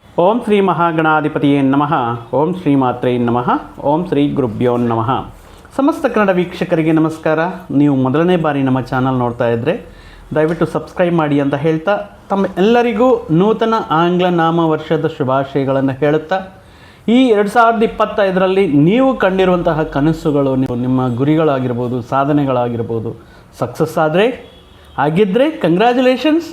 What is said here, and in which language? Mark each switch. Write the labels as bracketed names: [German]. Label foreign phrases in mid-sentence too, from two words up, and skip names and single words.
[Sanskrit] ಓಂ ಶ್ರೀ ಮಹಾಗಣಾಧಿಪತಿಯೇ ನಮಃ. ಓಂ ಶ್ರೀ ಮಾತ್ರೇ ನಮಃ. ಓಂ ಶ್ರೀ ಗುರುಭ್ಯೋ ನಮಃ. [Kannada] ಸಮಸ್ತ ಕನ್ನಡ ವೀಕ್ಷಕರಿಗೆ ನಮಸ್ಕಾರ. ನೀವು ಮೊದಲನೇ ಬಾರಿ ನಮ್ಮ ಚಾನಲ್ ನೋಡ್ತಾ ಇದ್ದರೆ ದಯವಿಟ್ಟು ಸಬ್ಸ್ಕ್ರೈಬ್ ಮಾಡಿ ಅಂತ ಹೇಳ್ತಾ, ತಮ್ಮ ಎಲ್ಲರಿಗೂ ನೂತನ ಆಂಗ್ಲ ನಾಮ ವರ್ಷದ ಶುಭಾಶಯಗಳನ್ನು ಹೇಳುತ್ತಾ, ಈ 2025ರಲ್ಲಿ ನೀವು ಕಂಡಿರುವಂತಹ ಕನಸುಗಳು, ನಿಮ್ಮ ಗುರಿಗಳಾಗಿರ್ಬೋದು, ಸಾಧನೆಗಳಾಗಿರ್ಬೋದು, ಸಕ್ಸಸ್ ಆಗಿದ್ದರೆ ಕಂಗ್ರ್ಯಾಚುಲೇಷನ್ಸ್.